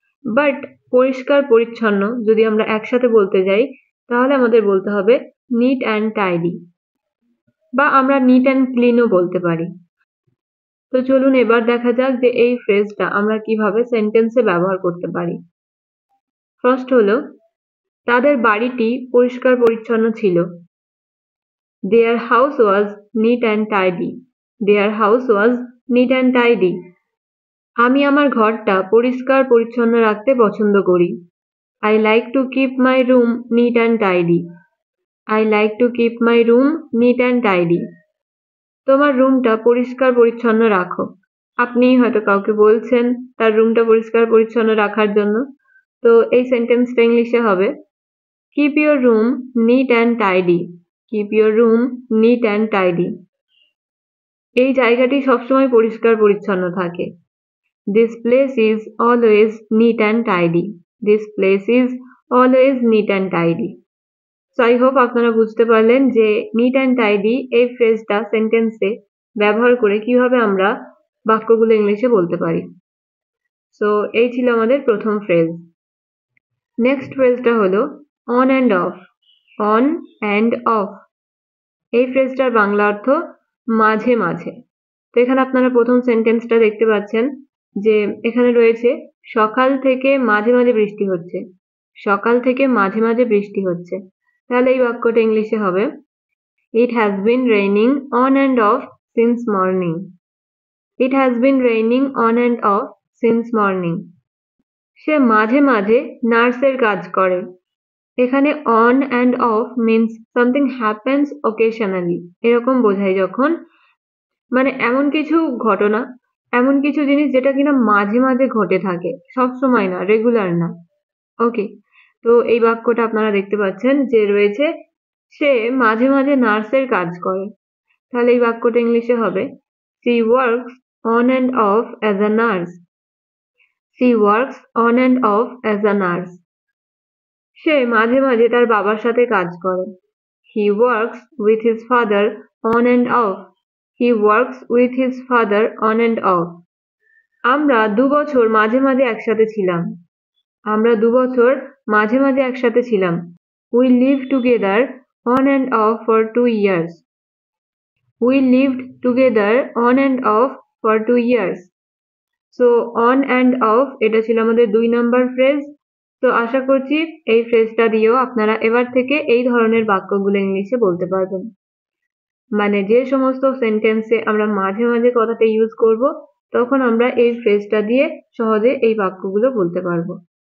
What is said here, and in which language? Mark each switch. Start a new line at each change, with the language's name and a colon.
Bangla: But পরিষ্কার পরিচ্ছন্ন যদি আমরা একসাথে বলতে যাই তাহলে আমাদের বলতে হবে নিট অ্যান্ড টাইডি, বা আমরা নিট অ্যান্ড ক্লিনও বলতে পারি। তো চলুন এবার দেখা যাক যে এই ফ্রেজটা আমরা কিভাবে সেন্টেন্সে ব্যবহার করতে পারি। ফার্স্ট হলো, তাদের বাড়িটি পরিষ্কার পরিচ্ছন্ন ছিল।
English: Their house was neat and tidy. Their house was neat and tidy.
Bangla: আমি আমার ঘরটা পরিষ্কার পরিচ্ছন্ন রাখতে পছন্দ করি।
English: I like to keep my room neat and tidy. I like to keep my room neat and tidy.
Bangla: তোমার রুমটা পরিষ্কার পরিচ্ছন্ন রাখো। আপনি হয়তো কাউকে বলছেন তার রুমটা পরিষ্কার পরিচ্ছন্ন রাখার জন্য। তো এই সেন্টেন্সটা ইংলিশে হবে
English: Keep your room neat and tidy. Keep your room neat and tidy.
Bangla: এই জায়গাটি সবসময় পরিষ্কার পরিচ্ছন্ন থাকে।
English: This place is always neat and tidy. This place is always neat and tidy.
Bangla: So I hope আপনারা বুঝতে পারলেন যে নিট অ্যান্ড টাইডি এই ফ্রেজটা সেন্টেন্সে ব্যবহার করে কিভাবে আমরা বাক্যগুলো ইংলিশে বলতে পারি। সো এই ছিল আমাদের প্রথম ফ্রেজ। নেক্সট ফ্রেজটা হলো on and of. On and of এই ফ্রেজটার বাংলা অর্থ মাঝে মাঝে। তো এখানে আপনারা প্রথম সেন্টেন্সটা দেখতে পাচ্ছেন যে এখানে রয়েছে সকাল থেকে মাঝে মাঝে বৃষ্টি হচ্ছে। সকাল থেকে মাঝে মাঝে বৃষ্টি হচ্ছে। তাহলে এই বাক্যটা ইংলিশে হবে
English: It has been raining on and off since morning. It has been raining on and off since morning.
Bangla: সে মাঝে মাঝে নার্সের কাজ করে। এখানে
English: on and off means something happens occasionally.
Bangla: এরকম বোঝায় যখন মানে এমন কিছু ঘটনা, এমন কিছু জিনিস যেটা কিনা মাঝে মাঝে ঘটে থাকে, সব সময় না, রেগুলার না। ওকে, তো এই বাক্যটা আপনারা দেখতে পাচ্ছেন যে রয়েছে সে মাঝে মাঝে নার্সের কাজ করে। তাহলে এই বাক্যটা ইংলিশে হবে
English: she works on and off as a nurse. She works on and off as a nurse.
Bangla: সে মাঝে মাঝে তার বাবার সাথে কাজ করে।
English: He works with his father on and off. He works with his father on and off.
Bangla: আমরা 2 বছর মাঝে মাঝে একসাথে ছিলাম। আমরা 2 বছর মাঝে মাঝে একসাথে ছিলাম।
English: We lived together on and off for 2 years. We lived together on and off for 2 years.
Bangla: So on and off এটা ছিল আমাদের 2 নাম্বার ফ্রেজ। তো আশা করছি এই ফ্রেজটা দিয়েও আপনারা এবার থেকে এই ধরনের বাক্যগুলো ইংলিশে বলতে পারবেন। মানে যে সমস্ত সেন্টেন্সে আমরা মাঝে মাঝে কথাটা ইউজ করব তখন আমরা এই ফ্রেজটা দিয়ে সহজে এই বাক্যগুলো বলতে পারবো।